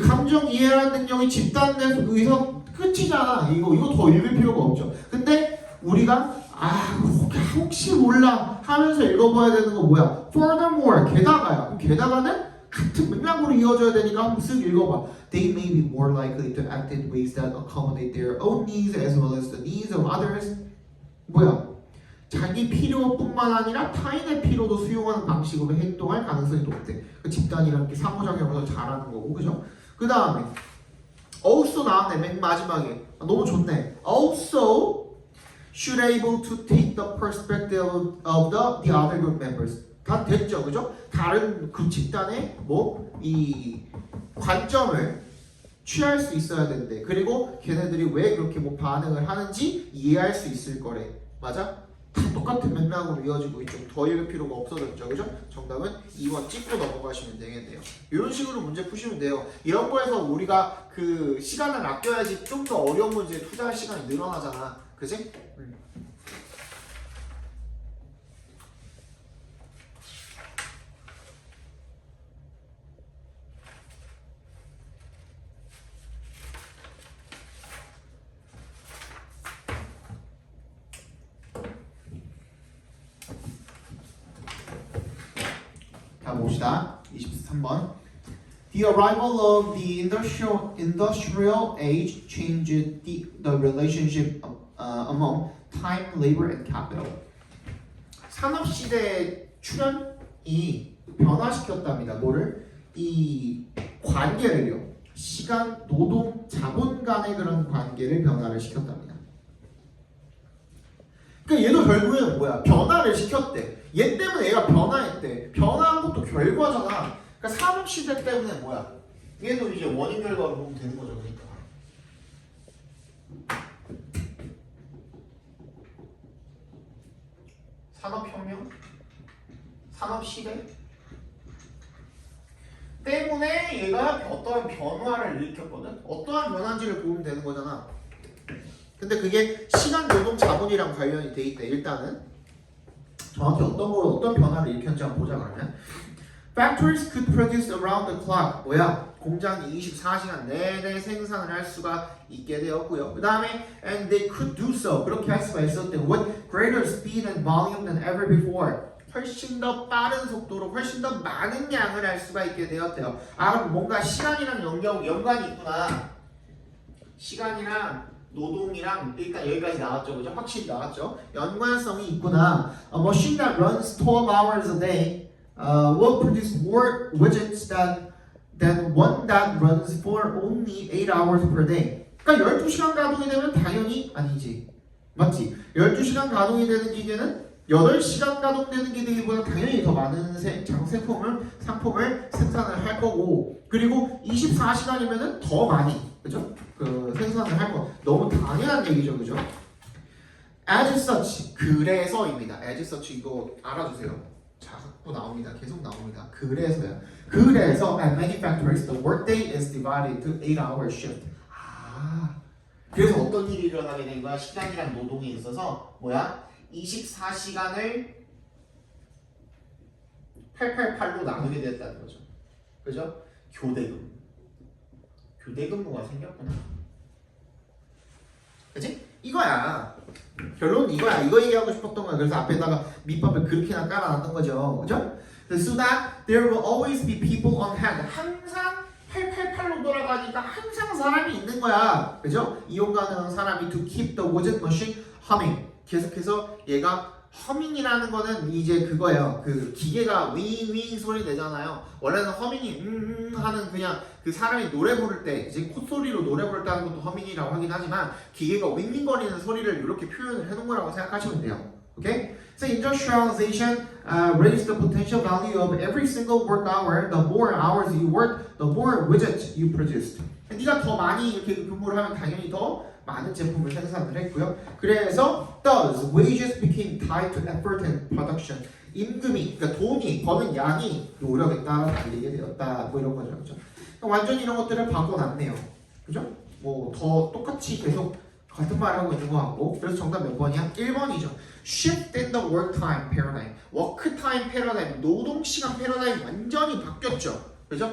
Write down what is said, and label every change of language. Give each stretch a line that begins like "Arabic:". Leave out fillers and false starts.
Korean: 감정 이해하는 능력이 집단 내 의사 끝이잖아. 이거 더 읽을 필요가 없죠. 근데 우리가 혹시 몰라 하면서 읽어봐야 되는 거 뭐야? Furthermore, 게다가야. 게다가는 같은 맥락으로 이어져야 되니까 한번 쓱 읽어봐.
English: They may be more likely to act in ways that accommodate their own needs as well as the needs of others.
Korean: 뭐야? 자기 필요뿐만 아니라 타인의 필요도 수용하는 방식으로 행동할 가능성이 높대. 그 집단이라는 게 상호작용을 더 잘하는 거고, 그죠? 그 다음에 also 나왔네, 맨 마지막에. 너무 좋네.
English: Also should able to take the perspective of the other group members.
Korean: 다 됐죠, 그죠? 다른 그 집단의 이 관점을 취할 수 있어야 된대. 그리고 걔네들이 왜 그렇게 반응을 하는지 이해할 수 있을 거래. 맞아? 다 똑같은 맥락으로 이어지고 있죠. 더 읽을 필요가 없어졌죠, 그죠? 정답은 2번 찍고 넘어가시면 되겠네요. 이런 식으로 문제 푸시면 돼요. 이런 거에서 우리가 그 시간을 아껴야지 좀 더 어려운 문제에 투자할 시간이 늘어나잖아, 그지? 자, 봅시다. 23번.
English: The arrival of the industrial age changed the relationship among time, labor, and capital.
Korean: 산업시대 출현이 변화시켰답니다. 뭐를? 이 관계를요. 시간, 노동, 자본 간의 그런 관계를 변화를 시켰답니다. 그러니까 얘도 결국에는 뭐야? 변화를 시켰대. 얘 때문에 얘가 변화했대. 변화한 것도 결과잖아. 그러니까 산업시대 때문에 뭐야? 얘도 이제 원인 결과로 보면 되는 거죠. 그러니까. 산업혁명? 산업시대? 때문에 얘가 어떠한 변화를 일으켰거든? 어떠한 변화인지를 보면 되는 거잖아. 근데 그게 시간, 노동, 자본이랑 관련이 돼 있대. 일단은 정확히 어떤 변화를 일으켰는지 한번 보자. 그러면
English: Factories could produce around the clock.
Korean: 뭐야? 공장이 24시간 내내 생산을 할 수가 있게 되었고요. 그 다음에
English: and they could do so.
Korean: 그렇게 할 수가 있었대.
English: With greater speed and volume than ever before.
Korean: 훨씬 더 빠른 속도로 훨씬 더 많은 양을 할 수가 있게 되었대요. 그럼 뭔가 시간이랑 연관이 있구나. 시간이랑 노동이랑 일단 여기까지 나왔죠, 그죠? 확실히 나왔죠. 연관성이 있구나.
English: A machine that runs 12 hours a day will produce more widgets than one that runs for only 8 hours per day.
Korean: 그러니까 12시간 가동이 되면 당연히 아니지. 맞지? 12시간 가동이 되는 기계는 8시간 가동되는 기계보다 당연히 더 많은 상품을 생산을 할 거고, 그리고 24시간이면은 더 많이, 그죠? 그 생산을 할 거. 너무 당연한 얘기죠, 그죠?
English: As such,
Korean: 그래서입니다.
English: As such
Korean: 이거 알아주세요. 자꾸 나옵니다. 계속 나옵니다. 그래서요. 그래서
English: at many factories the workday is divided to 8-hour shift.
Korean: 그래서 어떤 일이 일어나게 된 거야? 시간이랑 노동에 있어서 뭐야? 24시간을 888로 나누게 됐다는 거죠. 그죠? 교대근무. 교대근무가 생겼구나. 그치? 이거야. 결론은 이거야. 이거 얘기하고 싶었던 거야. 그래서 앞에다가 밑밥을 그렇게나 깔아놨던 거죠. 그죠?
English: So that there will always be people on hand.
Korean: 항상 888로 돌아가니까 항상 사람이 있는 거야. 그죠? 이용 가능한 사람이
English: to keep the widget machine humming.
Korean: 계속해서 얘가 허밍이라는 거는 이제 그거예요. 그 기계가 윙윙 소리 내잖아요. 원래는 허밍이 하는 그냥 그 사람이 노래 부를 때 이제 콧소리로 노래 부를 때 하는 것도 허밍이라고 하긴 하지만 기계가 윙윙거리는 소리를 이렇게 표현을 해놓은 거라고 생각하시면 돼요.
English: Okay? So industrialization raised the potential value of every single work hour. The more hours you work, the more widgets you produced.
Korean: 네가 더 많이 이렇게 근무를 하면 당연히 더 많은 제품을 생산을 했고요. 그래서
English: thus wages became tied to effort and production.
Korean: 임금이, 그러니까 돈이 버는 양이 노력에 따라 달리게 되었다. 뭐 이런 거죠, 그죠? 완전히 이런 것들을 바꿔놨네요, 그죠? 뭐 더 똑같이 계속 같은 말 하고 있는 것 같고. 그래서 정답 몇 번이야? 1번이죠.
English: Shift in the work time paradigm.
Korean: 워크 타임 패러다임, 노동 시간 패러다임 완전히 바뀌었죠, 그죠?